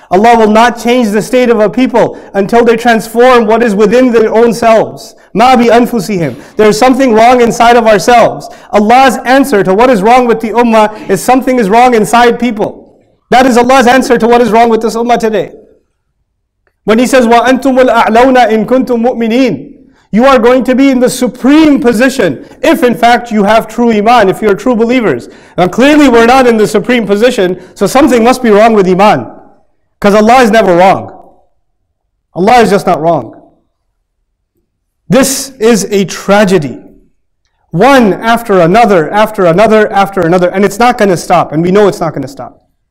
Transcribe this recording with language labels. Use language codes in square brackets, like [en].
[en] Allah will not change the state of a people until they transform what is within their own selves. [ar] مَا بِأَنفُسِهِمْ. [en] There is something wrong inside of ourselves. Allah's answer to what is wrong with the ummah is something is wrong inside people. That is Allah's answer to what is wrong with this ummah today. When He says, [ar] وَأَنْتُمُ الْأَعْلَوْنَ إِن كُنْتُم مُؤْمِنِينَ. [en] You are going to be in the supreme position if in fact you have true iman, if you're true believers. Now clearly we're not in the supreme position, so something must be wrong with iman. Because Allah is never wrong. Allah is just not wrong. This is a tragedy. One after another, after another, after another, and it's not going to stop, and we know it's not going to stop.